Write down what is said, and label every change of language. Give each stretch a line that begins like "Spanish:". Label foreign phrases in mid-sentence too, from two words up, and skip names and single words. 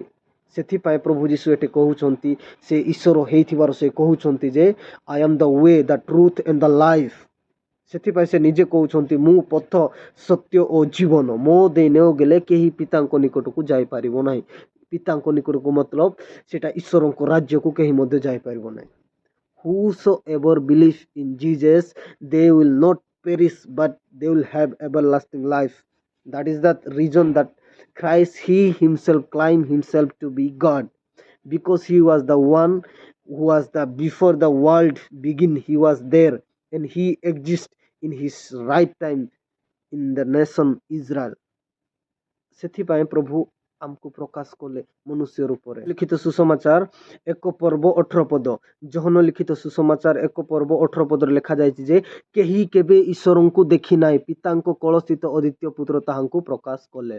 Odia: ସେଥିପାଇଁ ପ୍ରଭୁ ଯୀଶୁ ଏଠି କହୁଛନ୍ତି, ସେ ଈଶ୍ୱର ହେଇଥିବାର ସେ କହୁଛନ୍ତି ଯେ
English: I am the way, the truth and the life.
Odia: ସେଥିପାଇଁ ସେ ନିଜେ କହୁଛନ୍ତି ମୁଁ ପଥ ସତ୍ୟ ଓ ଜୀବନ, ମୋ ଦେଇ ନ ଗଲେ କେହି ପିତାଙ୍କ ନିକଟକୁ ଯାଇପାରିବ ନାହିଁ। ପିତାଙ୍କ ନିକଟକୁ ମତଲବ ସେଟା ଈଶ୍ୱରଙ୍କ ରାଜ୍ୟକୁ କେହି ମଧ୍ୟ ଯାଇପାରିବ ନାହିଁ।
English: Whosoever believes in Jesus, they will not perish but they will have everlasting life. That is the reason that Christ he himself claimed himself to be God, because he was the one who was the before the world begin, he was there and he exists in his right time in the nation Israel.
Odia: ସେଥିପାଇଁ ପ୍ରଭୁ ଆମକୁ ପ୍ରକାଶ କଲେ ମନୁଷ୍ୟ ରୂପରେ। ଲିଖିତ ସୁସମାଚାର 1 ପର୍ବ 18 ପଦ, ଯୋହନ ଲିଖିତ ସୁସମାଚାର 1 ପର୍ବ 18 ପଦରେ ଲେଖାଯାଇଛି ଯେ କେହି କେବେ ଈଶ୍ୱରଙ୍କୁ ଦେଖି ନାହିଁ, ପିତାଙ୍କ କଳସ୍ଥିତ ଅଦ୍ୱିତୀୟ ପୁତ୍ର ତାହାଙ୍କୁ ପ୍ରକାଶ କଲେ।